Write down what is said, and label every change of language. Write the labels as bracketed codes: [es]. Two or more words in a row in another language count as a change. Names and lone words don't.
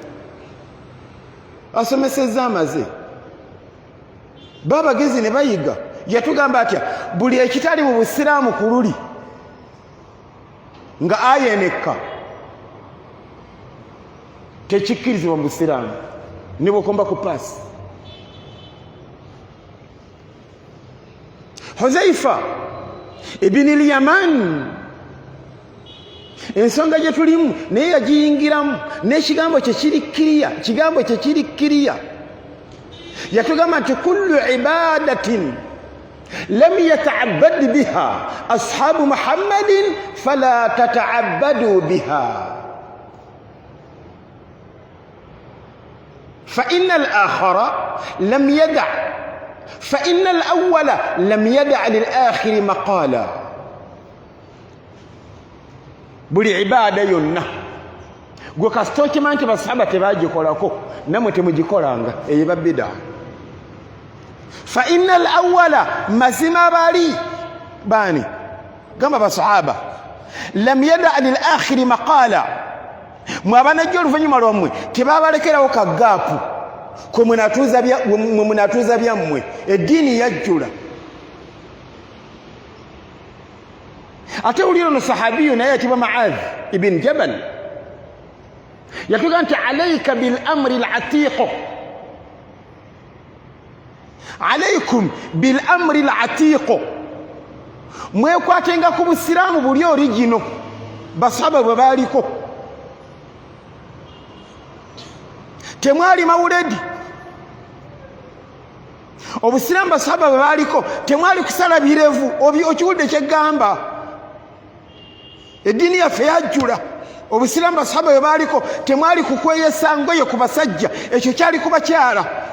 [lg] asomesezza amaze babagezi ne bayiga yatugamba atya buli ekitali mu busiraamu ku luli nga ayenekka tekikkirizibwa mu busiraamu ne bwokomba ku paasi Huzaifa ibn al-Yaman ensonga gye tulimu naye yagiyingiramu n'ekigambo kye kiri kiriya yatugamba nti [ar] كل عبادة لم يتعبد بها أصحاب محمد فلا تتعبدوا بها فإن الآخر لم يدع فإن الأول لم يدع للآخر مقالا [lg] buli ibada yonna gwe kasita okimanya nti basahaba tebagikolako namwe temugikolanga eyo eba bida [ar] فإن الأول [lg] mazima bali bani gamba basahaba [ar] لم يدع للآخر مقالا [lg] mwabanajja oluvannyuma lwammwe tebabalekerawo kagaapu kwe munatuuza byammwe eddiini yajjula ate uliro no sahabiyu naye yatibwa Mu'adh ibn Jabal yatuga nti [ar] عليك بالأمر العتيق عليكم بالأمر العتيق [lg] alaykum bil amri al-atiq mwekwatenga ku busiraamu buli origino basahaba bwe baliko temwali mawuledi obusiraamu basahaba bwe baliko temwali kusala birevu okiwulidde kyegamba eddiini yaffe yajjula obusiraamu basahaba bwe baliko temwali kukweyesa ngoye ku basajja ekyo kyali ku bakyala